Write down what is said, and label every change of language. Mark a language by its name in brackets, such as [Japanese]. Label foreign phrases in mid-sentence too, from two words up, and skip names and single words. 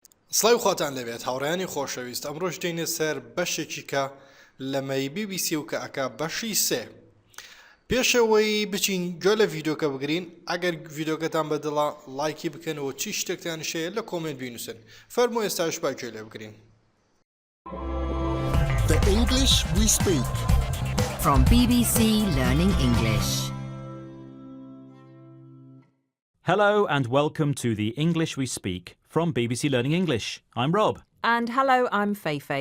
[Central Kurdish] سڵاو خواتان لەبێت هاوڕێیانی خۆشەویست ئەمڕۆژ دێنێ سەر بەشێکی کە لەمەی BBC و کە ئەکا بەشی سێ پێشەوەی بچین گوێ لە ڤیدۆکە بگرین ئەگەر ڤیدۆکەتان بەدڵە لایکی بکەنەوە چی شتێکتان شەیە لە کۆمنت بینووسن فەرموو ئێستاش با گوێ لێ بگرین [English] The English we speak. From BBC Learning English. Hello and welcome to the English We Speak from BBC Learning English. I'm Rob. And hello, I'm Feifei.